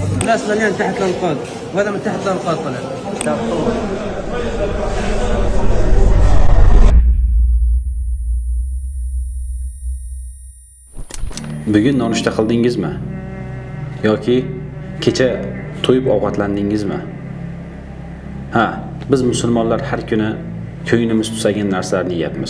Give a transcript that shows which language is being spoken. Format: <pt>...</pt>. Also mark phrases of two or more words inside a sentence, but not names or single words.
<ar>اصلا يعني تحت الانقاض، وهذا من تحت الانقاض طلع.</ar> <uz>Bugun nonushta qildingizmi? Yoki kecha to'yib ovqatlandingizmi? Ha, biz musulmonlar har kuni ko'nglimiz tusagan narsalarni yeyapmiz.</uz>